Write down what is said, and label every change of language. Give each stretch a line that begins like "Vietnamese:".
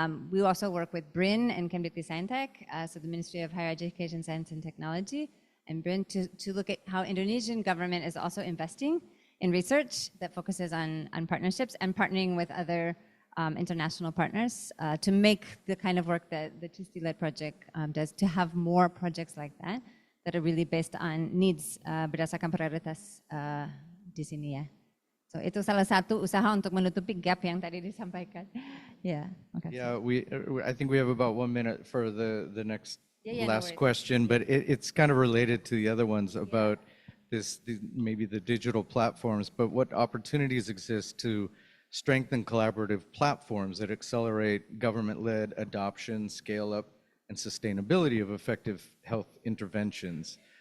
English: We also work with BRIN and Kemdikti Saintek, so the Ministry of Higher Education, Science and Technology, and BRIN to look at how Indonesian government is also investing in research that focuses on partnerships and partnering with other international partners to make the kind of work that the Cisti-led project does, to have more projects like that that are really based on needs
Indonesian: berdasarkan prioritas di sini ya. So itu salah satu usaha untuk menutupi gap yang tadi disampaikan. Yeah, makasih.
English: Yeah, I think we have about 1 minute for the next last no question, but it's kind of related to the other ones about maybe the digital platforms, but what opportunities exist to strengthen collaborative platforms that accelerate government-led adoption, scale-up, and sustainability of effective health interventions.